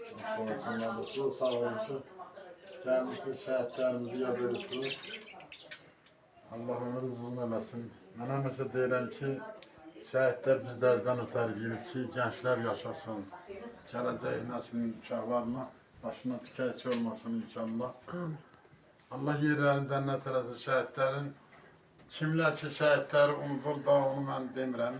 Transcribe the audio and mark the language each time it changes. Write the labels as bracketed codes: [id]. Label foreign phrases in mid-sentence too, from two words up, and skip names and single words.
[tr] sağ olsunlar da size sağ olun ki kendisi şehitlerimizi yad edirsiniz. [az] Allah ömrünüzü uzun eləsin. Mən həmişə deyirəm ki, şəhidlər bizlərdən ötər gedir ki, gençler yaşasın. Gələcək nəslin uşaqlarına başına tükəyici olmasın inşallah. Amin. Allah yerlərini cənnət eləsin şəhidlərin. Kimlər ki şəhidləri unutur da onu mən demirəm.